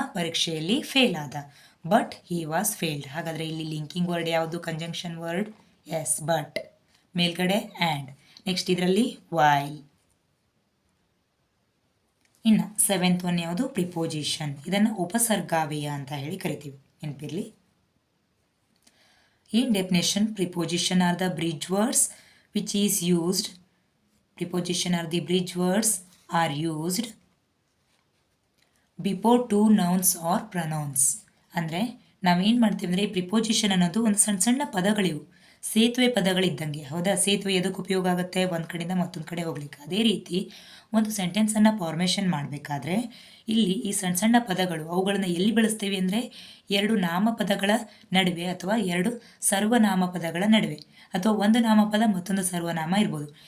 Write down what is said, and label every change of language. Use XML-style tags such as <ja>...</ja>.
<kn>ಪರೀಕ್ಷೆಯಲ್ಲಿ ಫೇಲ್ ಆದ.</kn> <en>But he was failed.</en> <kn>ಹಾಗಾದರೆ ಇಲ್ಲಿ ಲಿಂಕಿಂಗ್ ವರ್ಡ್ ಯಾವುದು? Conjunction word. S, but. ಮೇಲ್ಗಡೆ ಆ್ಯಂಡ್. ನೆಕ್ಸ್ಟ್ ಇದರಲ್ಲಿ ವೈಲ್. ಇನ್ನು ಸೆವೆಂತ್ ಒನ್ ಯಾವುದು? ಪ್ರಿಪೋಸಿಷನ್. ಇದನ್ನು ಉಪಸರ್ಗಾವ್ಯಯ ಅಂತ ಹೇಳಿ ಕರಿತೀವಿ, ನೆನಪಿರಲಿ.</kn> <en>In definition, preposition are the bridge words which is used. Preposition are the bridge words are used before two nouns or pronouns.</en> <kn>ಅಂದರೆ ನಾವೇನು ಮಾಡ್ತೀವಿ ಅಂದರೆ, ಪ್ರಿಪೋಸಿಷನ್ ಅನ್ನೋದು ಒಂದು ಸಣ್ಣ ಸಣ್ಣ ಪದಗಳಿವು, ಸೇತುವೆ ಪದಗಳಿದ್ದಂಗೆ. ಹೌದಾ? ಸೇತುವೆ ಎದಕ್ಕೆ ಉಪಯೋಗ ಆಗುತ್ತೆ? ಒಂದು ಕಡೆಯಿಂದ ಮತ್ತೊಂದು ಕಡೆ ಹೋಗ್ಲಿಕ್ಕೆ. ಅದೇ ರೀತಿ ಒಂದು ಸೆಂಟೆನ್ಸನ್ನು ಫಾರ್ಮೇಷನ್ ಮಾಡಬೇಕಾದ್ರೆ ಇಲ್ಲಿ ಈ ಸಣ್ಣ ಸಣ್ಣ ಪದಗಳು, ಅವುಗಳನ್ನು ಎಲ್ಲಿ ಬಳಸ್ತೀವಿ ಅಂದರೆ, ಎರಡು ನಾಮಪದಗಳ ನಡುವೆ ಅಥವಾ ಎರಡು ಸರ್ವನಾಮಪದಗಳ ನಡುವೆ, ಅಥವಾ ಒಂದು ನಾಮಪದ ಮತ್ತೊಂದು ಸರ್ವನಾಮ ಇರ್ಬೋದು.</kn>